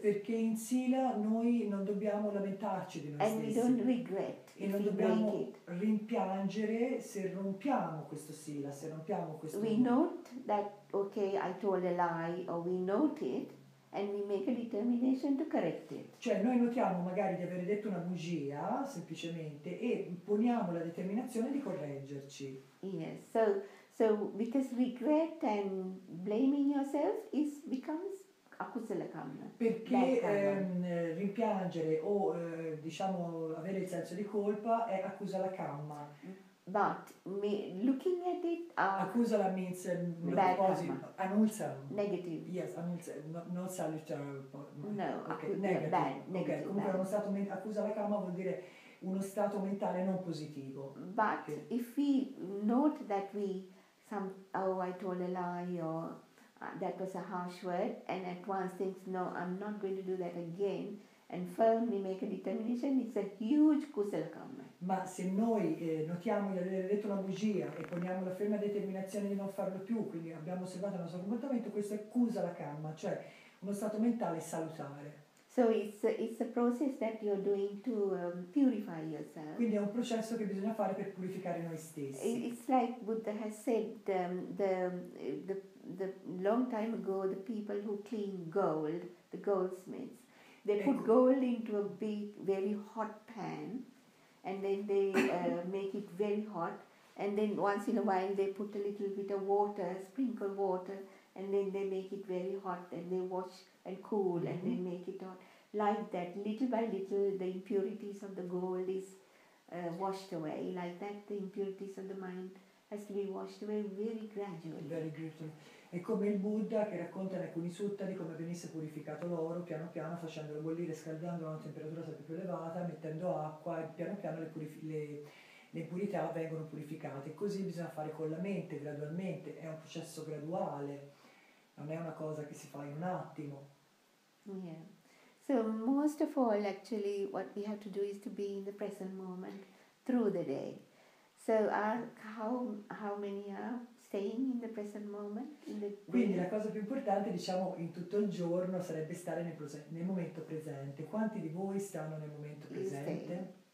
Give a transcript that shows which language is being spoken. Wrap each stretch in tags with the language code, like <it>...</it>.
<it>Perché in Sila noi non dobbiamo lamentarci di noi stessi.</it> <en>And we don't regret</en> <it>e non dobbiamo rimpiangere se rompiamo questo Sila, se rompiamo questo.</it> <en>We note that okay, I told a lie, or we note it and we make a determination to correct it.</en> <it>Cioè noi notiamo magari di aver detto una bugia semplicemente e poniamo la determinazione di correggerci.</it> <en>Yes, so because regret and blaming yourself becomes akusala kamma.</en> <it>Perché rimpiangere o diciamo avere il senso di colpa è akusala kamma.</it> <en>But looking at it, akusala means bad positive, anulsam. Negative. Yes, anulsam, not salutary. No, okay, negative. Bad, negative.</en> <it>Okay, comunque uno stato akusala kamma vuol dire uno stato mentale non positivo.</it> <en>But okay. If we note that I told a lie or that was a harsh word, and at once thinks, no, I'm not going to do that again, and firmly make a determination, it's a huge kusala kamma.</en> <it>Ma se noi notiamo di aver detto una bugia e poniamo la ferma determinazione di non farlo più, quindi abbiamo osservato il nostro comportamento, questo è kusala kamma, cioè uno stato mentale salutare.</it> <en>So it's a process that you're doing to purify yourself.</en> <it>Quindi è un processo che bisogna fare per purificare noi stessi.</it> <en>It's like Buddha has said, the long time ago, the people who clean gold, the goldsmiths, they put gold into a big, very hot pan, and then they make it very hot, and then once in a while they put a little bit of water, sprinkle water, and then they make it very hot, and they wash and cool, and they make it hot. Like that, little by little, the impurities of the gold is washed away. Like that, the impurities of the mind has to be washed away very gradually. Very gradually.</en> <it>È come il Buddha che racconta in alcuni sutta di come venisse purificato l'oro piano piano, facendolo bollire, scaldandolo a una temperatura sempre più elevata, mettendo acqua, e piano piano le impurità vengono purificate. Così bisogna fare con la mente, gradualmente, è un processo graduale, non è una cosa che si fa in un attimo.</it> <en>Yeah. So most of all, actually, what we have to do is to be in the present moment through the day. So how many are staying in the present moment?</en> <it>Quindi la cosa più importante, diciamo, in tutto il giorno sarebbe stare nel momento presente. Quanti di voi stanno nel momento presente?</it>